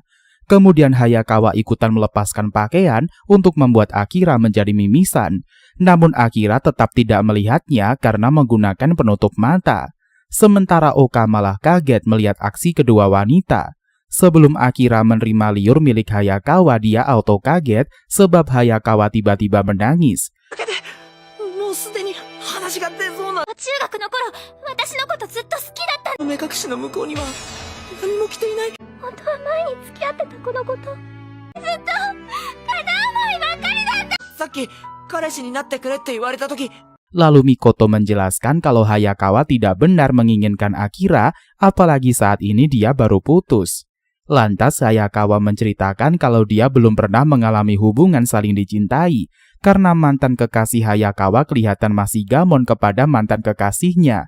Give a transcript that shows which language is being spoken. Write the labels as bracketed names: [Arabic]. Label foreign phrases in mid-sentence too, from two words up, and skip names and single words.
[Indonesian] Kemudian Hayakawa ikutan melepaskan pakaian untuk membuat Akira menjadi mimisan. Namun Akira tetap tidak melihatnya karena menggunakan penutup mata. Sementara Oka malah kaget melihat aksi kedua wanita. Sebelum Akira menerima liur milik Hayakawa, dia auto kaget sebab Hayakawa tiba-tiba menangis. [Japanese] もうすでに話が出そうな。中学の頃、私のことずっと好きだった。目隠しの向こうには何も着ていない。本当は前に付き合ってた子のこと。ずっと、片思いばっかりだった。さっき彼氏になってくれって言われた時。 [Indonesian] Lalu Mikoto menjelaskan kalau Hayakawa tidak benar menginginkan Akira, apalagi saat ini dia baru putus. Lantas Hayakawa menceritakan kalau dia belum pernah mengalami hubungan saling dicintai, karena mantan kekasih Hayakawa kelihatan masih gamon kepada mantan kekasihnya.